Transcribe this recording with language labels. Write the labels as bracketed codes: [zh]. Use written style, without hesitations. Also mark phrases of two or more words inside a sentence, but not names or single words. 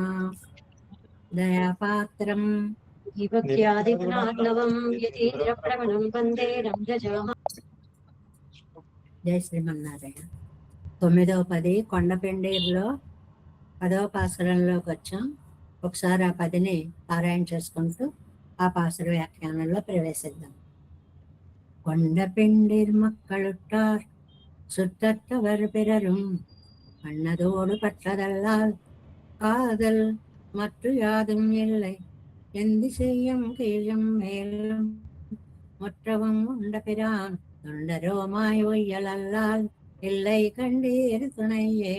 [te] దయాపాత్రం జయ శ్రీమన్నారాయణ. 9వ పది కొండపెండేరులో 10వ పాసురంలోకి వచ్చాం. ఒకసారి ఆ 10ని పారాయణ చేసుకుంటూ ఆ పాసుర వ్యాఖ్యానంలో ప్రవేశిద్దాం. [ta] கொண்டபெண்டிர் மக்களுட்டார் சுற்றத்தவர் பிறரும் அன்னதோடு பற்றதல்லால் காதல் மற்ற யாதும் இல்லை, எந்தி செய்யும் கீழும் மேலும் முற்றவும் உண்ட பிரான் தொண்டரோமாய் ஒய்யலல்லால் இல்லை கண்டீர் துணையே.